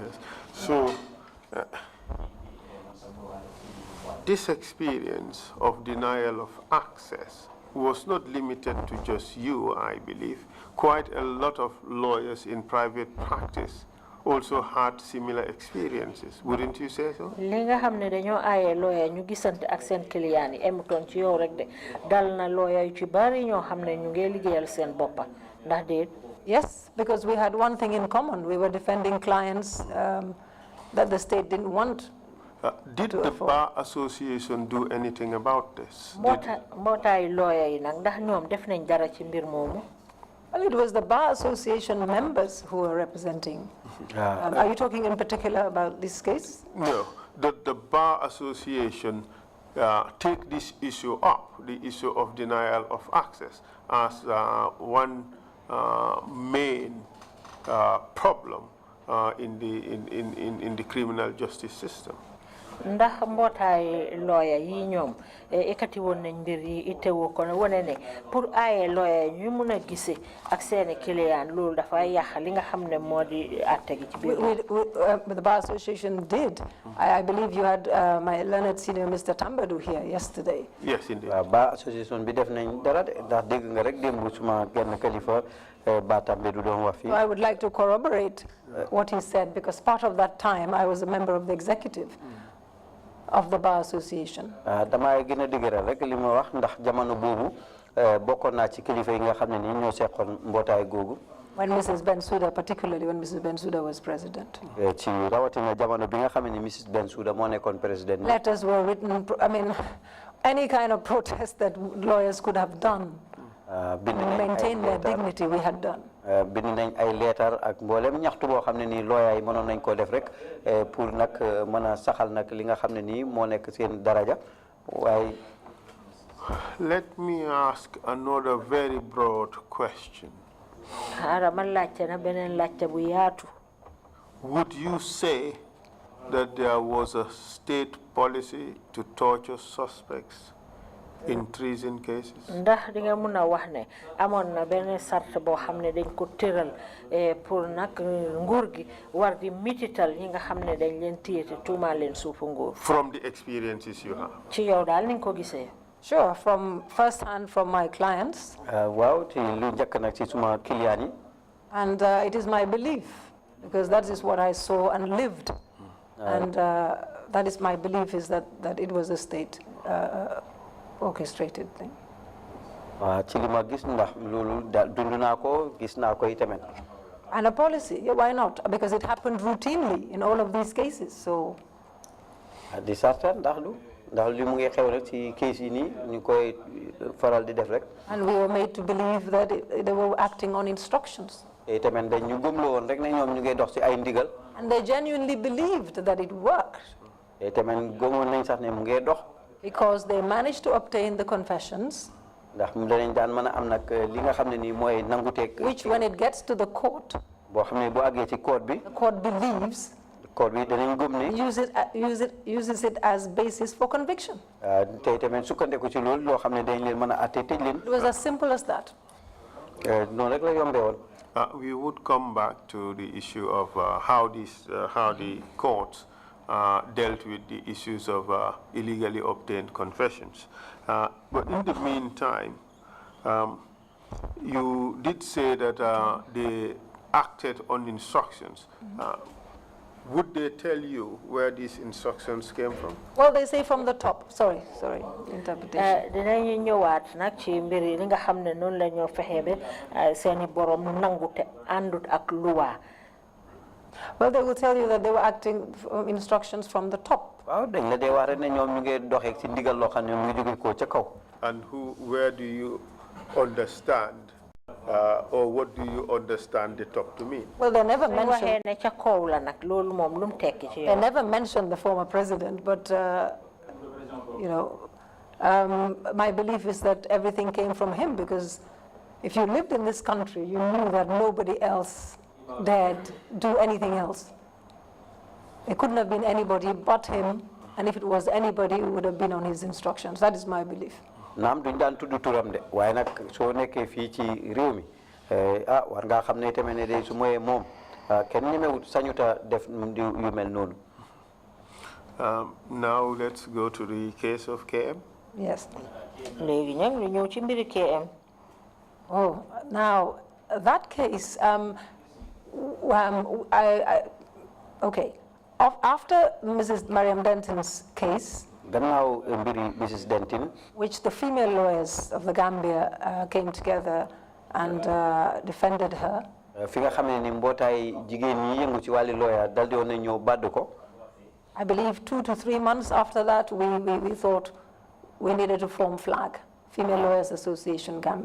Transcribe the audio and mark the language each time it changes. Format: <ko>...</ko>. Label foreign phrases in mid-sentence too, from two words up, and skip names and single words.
<en>So this experience of denial of access was not limited to just you, I believe. Quite a lot of lawyers in private practice also had similar experiences, wouldn't you say so?</en> <wo>Linga hamne dañu ayé lawyer ñu gisante ak seen client yi emuton ci yow rek de dal na lawyer yu ci bari ñoo xamne ñu ngi liggéeyal seen boppa ndax déet.</wo> <en>Yes, because we had one thing in common. We were defending clients that the state didn't want. Did the Bar Association do anything about this?</en> <wo>Mbootaay lawyer yi nag ndax ñoom def nañ dara ci mbir moomu.</wo> <en>Well, it was the Bar Association members who were representing. Are you talking in particular about this case? No, the Bar Association take this issue up, the issue of denial of access, as one main problem in the criminal justice system.</en> <wo>Ndax mbootaay lawyer yi ñoom ekati woon nañ mbir yi itteewoo ko wane ne pour aaye lawyer ñu mun a gisee ak seeni client loolu dafa yàq li nga xam ne moo di àtte gi ci biir.</wo> <en>The Bar Association did. I believe you had my learned senior Mr. Tambadou here yesterday. Yes, indeed.</en> <wo>Bar Association bi def nañ dara ndax dégg nga rek démb suma genn kilifa Ba Tambadou doon wax fii.</wo> <en>I would like to corroborate what he said because part of that time I was a member of the executive of the Bar Association.</en> <wo>Dama gën a dëgëral rek li ma wax ndax jamono boobu bokkoon naa ci kilifa yi nga xam ne nii ñoo seqoon mbootaay googu.</wo> <en>When Mrs. Bensouda, particularly when Mrs. Bensouda was president.</en> <wo>Ci rawatina jamono bi nga xam ne Mrs. Bensouda moo nekkoon président.</wo> <en>Letters were written, I mean, any kind of protest that lawyers could have done maintain their dignity, we had done.</en> <wo>Bind nañ ay leetar ak mboolem ñaxtu boo xam ne nii lawyer yi mënoon nañ ko def rek pour nag mën a saxal nag li nga xam ne nii moo nekk seen daraja waaye.</wo> <en>Let me ask another very broad question. Would you say that there was a state policy to torture suspects in treason cases?</en> <wo>Ndax di nga mëna wax ne amoon na benn sart boo xam ne dañ ko tëral pour nag nguur gi war di mitital ñi nga xam ne dañ leen téye te tuumaal leen suufu nguur.</wo> <en>From the experiences you have.</en> <wo>Ci yow daal ni nga ko gisee.</wo> <en>Sure, from first hand from my clients.</en> <wo>Waaw ci lu njëkk nag ci suma client yi.</wo> <en>And it is my belief because that is what I saw and lived. And that is my belief is that it was a state orchestrated thing.</en> <wo>Ci li ma gis ndax loolu dund naa ko gis naa ko itamit.</wo> <en>And a policy, yeah, why not? Because it happened routinely in all of these cases. So.</en> <wo>Di sarta ndax li mu ngi xew rek ci case yi nii ñu koy faral di def rek.</wo> <en>And we were made to believe that they were acting on instructions.</en> <wo>Itamit dañ ñu gëmloo woon rek ne ñoom ñu ngi dox ci ay ndigal.</wo> <en>And they genuinely believed that it worked.</en> <wo>Itamit gëmoon nañ sax ne mu ngi dox.</wo> <en>Because they managed to obtain the confessions.</en> <wo>Ndax mu danañ daan mën a am nag li nga xam ne nii mooy nanguteeg.</wo> <en>Which when it gets to the court.</en> <wo>Boo xam ne bu àggee ci court bi.</wo> <en>The court believes.</en> <wo>Court bi danañ gëm ne.</wo> <en>Uses it as basis for conviction.</en> <wo>Te itamit sukkandiku ci loolu loo xam ne dañ leen mën a àtte tëj leen.</wo> <en>It was as simple as that.</en> <wo>Noonu rek la yombee woon.</wo> <en>We would come back to the issue of how the courts dealt with the issues of illegally obtained confessions. But in the meantime, You did say that they acted on instructions. Would they tell you where these instructions came from? Well, they say from the top. Sorry, interpretation.</en> <wo>Dinañu ñëwaat nag ci mbir yi li nga xam ne noonu la ñoo fexe ba seeni borom nangu te àndut ak luwa.</wo> <en>Well, they will tell you that they were acting instructions from the top.</en> <wo>waaw dañ la dee wax rek ne ñoom ñu ngi doxee ci ndigal loo xam ne mu ngi jóge ko ca kaw.</wo> <en>And where do you understand or what do you understand the top to mean? Well, they never mentioned. They never mentioned the former president, but you know, my belief is that everything came from him, because if you lived in this country, you knew that nobody else dared do anything else. It couldn't have been anybody but him, and if it was anybody, it would have been on his instructions. That is my belief.</en> <wo>naam duñ daan tudd turam de waaye nag soo nekkee fii ci réew mi war ngaa xam ne tamit ne de su moyee moom kenn ñemewut sañuta def yu mel noonu.</wo> <en>Now let's go to the case of KM. Yes.</en> <wo>léegi nag ñu ñëw ci mbiri KM.</wo> <en>Oh, now that case, okay. After Mrs. Mariam Denton's case, Mrs. Denton, which the female lawyers of the Gambia came together and defended her, I believe 2 to 3 months after that, we thought we needed to form FLAG, Female Lawyers Association Gambia.</en>